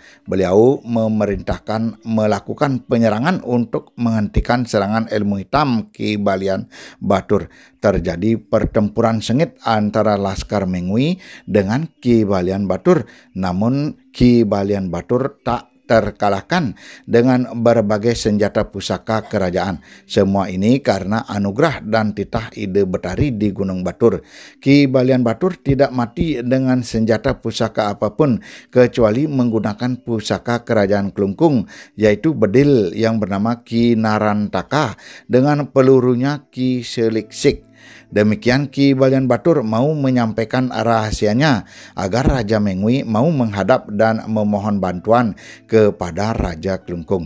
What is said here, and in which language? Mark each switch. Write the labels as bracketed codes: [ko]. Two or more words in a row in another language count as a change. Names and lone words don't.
[id] Beliau memerintahkan melakukan penyerangan untuk menghentikan serangan ilmu hitam Ki Balian Batur. Terjadi pertempuran sengit antara Laskar Mengwi dengan Ki Balian Batur, namun Ki Balian Batur tak terkalahkan dengan berbagai senjata pusaka kerajaan. Semua ini karena anugerah dan titah Ide Betari di Gunung Batur. Ki Balian Batur tidak mati dengan senjata pusaka apapun kecuali menggunakan pusaka kerajaan Kelungkung, yaitu bedil yang bernama Ki Narantaka dengan pelurunya Ki Seliksik. Demikian Ki Balian Batur mau menyampaikan rahasianya agar Raja Mengwi mau menghadap dan memohon bantuan kepada Raja Kelungkung.